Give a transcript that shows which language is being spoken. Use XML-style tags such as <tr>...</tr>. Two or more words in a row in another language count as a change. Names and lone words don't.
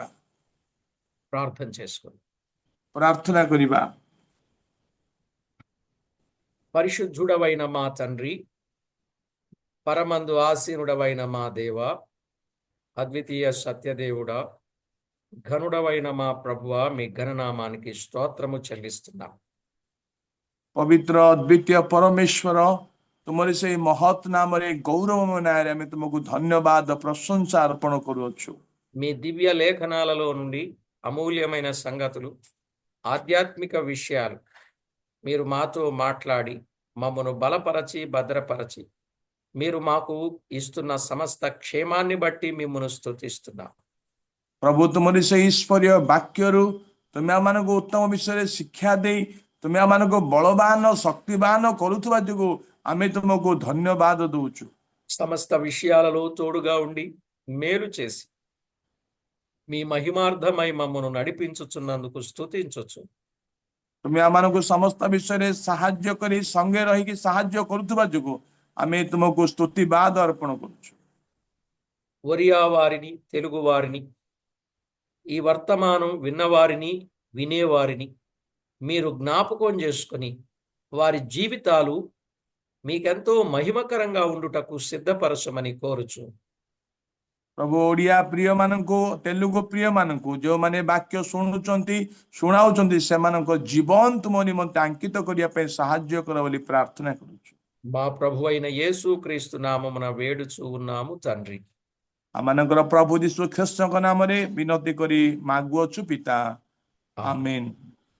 <te>ప్రార్థన చేసుకోండి.</te> <or>ପ୍ରାର୍ଥନା କରିବା।</or> <te>పరిశుద్ధుడవైన మా తండ్రి, పరమందు ఆసీనుడవైన మా దేవ, అద్వితీయ సత్యదేవుడా, ఘనుడవైన మా ప్రభువా, మీ ఘననామానికి స్తోత్రము చెల్లిస్తున్నాం.</te> <or>ପବିତ୍ର ଅଦ୍ୱିତୀୟ ପରମେଶ୍ୱର, ତୁମର ସେଇ ମହତ୍ ନାମରେ ଗୌରବମୟ ନାଁରେ ଆମେ ତୁମକୁ ଧନ୍ୟବାଦ ପ୍ରଶଂସା ଅର୍ପଣ କରୁଅଛୁ।</or> <te>మీ దివ్య లేఖనాలలో నుండి అమూల్యమైన సంగతులు, ఆధ్యాత్మిక విషయాలు మీరు మాతో మాట్లాడి మమ్మను బలపరచి భద్రపరచి మీరు మాకు ఇస్తున్న సమస్త క్షేమాన్ని బట్టి మిమ్మను స్తుతిస్తున్నాం.</te> <or>ପ୍ରଭୁ ତୁମରି ସେଇ ଈଶ୍ୱରୀୟ ବାକ୍ୟରୁ ତୁମେ ଆମମାନଙ୍କୁ ଉତ୍ତମ ବିଷୟରେ ଶିକ୍ଷା ଦେଇ ତୁମେ ଆମମାନଙ୍କୁ ବଳବାନ ଶକ୍ତିବାନ କରୁଥିବା ଯୋଗୁଁ ଆମେ ତୁମକୁ ଧନ୍ୟବାଦ ଦଉଛୁ।</or> <te>సమస్త విషయాలలో తోడుగా ఉండి మేలు చేసి మీ మహిమార్థమై మమ్మను నడిపించుచున్నందుకు స్తుతించొచ్చు.</te> <or>ତୁମେ ଆମମାନଙ୍କୁ ସମସ୍ତ ବିଷୟରେ ସାହାଯ୍ୟ କରି ସଙ୍ଗେ ରହିକି ସାହାଯ୍ୟ କରୁଥିବା ଯୋଗୁଁ ଆମେ ତୁମକୁ ସ୍ତୁତିବାଦ ଅର୍ପଣ କରୁଛୁ।</or> <te>ఒరియా వారిని, తెలుగు వారిని, ఈ వర్తమానం విన్నవారిని, వినేవారిని మీరు జ్ఞాపకం చేసుకొని వారి జీవితాలు మీకెంతో మహిమకరంగా ఉండుటకు సిద్ధపరచమని కోరుచు.</te> <or>ପ୍ରଭୁ ଓଡ଼ିଆ ପ୍ରିୟମାନଙ୍କୁ, ତେଲୁଗୁ ପ୍ରିୟମାନଙ୍କୁ ଯେଉଁମାନେ ବାକ୍ୟ ଶୁଣୁଛନ୍ତି ଶୁଣାଉଛନ୍ତି ସେମାନଙ୍କ ଜୀବନ ତୁମ ନିମନ୍ତେ ଆଙ୍କିତ କରିବା ପାଇଁ ସାହାଯ୍ୟ କର ବୋଲି ପ୍ରାର୍ଥନା କରୁଛୁ।</or> <te>మా ప్రభు అయిన యేసు క్రీస్తు నామమున వేడుచు ఉన్నాము తండ్రి.</te> <or>ଆମମାନଙ୍କର ପ୍ରଭୁ ଯୀଶୁ ଖ୍ରୀଷ୍ଟଙ୍କ ନାମରେ ବିନତି କରି ମାଗୁଅଛୁ ପିତା,</or> <te>ఆమేన్.</te> <or>ଆମେନ୍।</or>